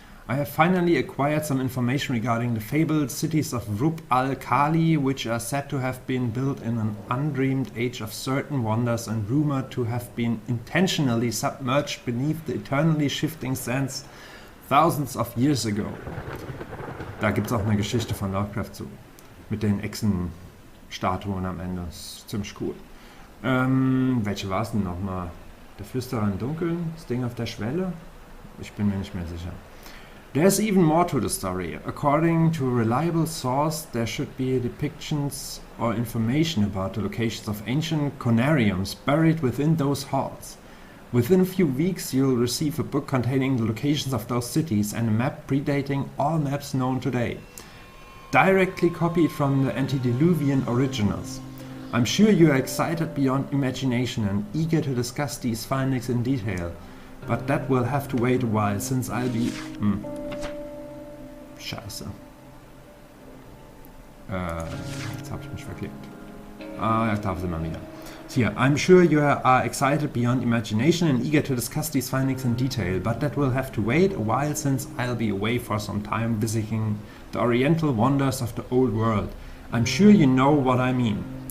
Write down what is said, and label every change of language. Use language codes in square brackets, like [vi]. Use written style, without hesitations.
[en] I have finally acquired some information regarding the fabled cities of Rub al-Khali, which are said to have been built in an undreamed age of certain wonders and rumored to have been intentionally submerged beneath the eternally shifting sands thousands of years ago. [de] Da gibt es auch eine Geschichte von Lovecraft zu, mit den Echsenstatuen am Ende. Das ist ziemlich cool. Welche war es denn nochmal? Der Flüsterer im Dunkeln? Das Ding auf der Schwelle? Ich bin mir nicht mehr sicher. [en] There's even more to the story. According to a reliable source, there should be depictions or information about the locations of ancient Conariums buried within those halls. Within a few weeks, you'll receive a book containing the locations of those cities and a map predating all maps known today, directly copied from the antediluvian originals. I'm sure you are excited beyond imagination and eager to discuss these findings in detail, but that will have to wait a while since I'll be... [de] Scheiße. Jetzt habe ich mich verklickt. Ich darf es immer wieder. [en] Here, I'm sure you are excited beyond imagination and eager to discuss these findings in detail, but that will have to wait a while since I'll be away for some time visiting the oriental wonders of the old world. I'm sure you know what I mean.